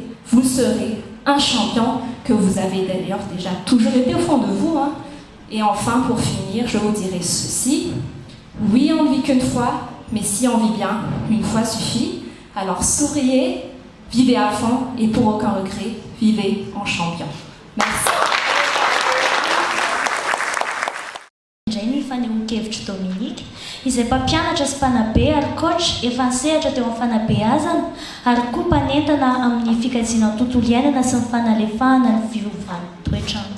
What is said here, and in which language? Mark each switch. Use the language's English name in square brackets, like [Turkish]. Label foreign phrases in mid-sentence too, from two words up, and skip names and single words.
[French] Vous serez un champion que vous avez d'ailleurs déjà toujours été au fond de vous. Hein. Et enfin, pour finir, je vous dirai ceci. Oui, on ne vit qu'une fois, mais si on vit bien, une fois suffit. Alors souriez, vivez à fond et pour aucun regret, vivez en champion. Merci. [Malagasy] Fanehoan-kevitry Dominique izay mpampianatra sy mpanabe ary coach efa nisehatra teo amin'ny fanabeazana ary koa mpanentana amin'ny fikajiana ny tontolo iainana sy ny fanalefahana ny fiovana toetrandro.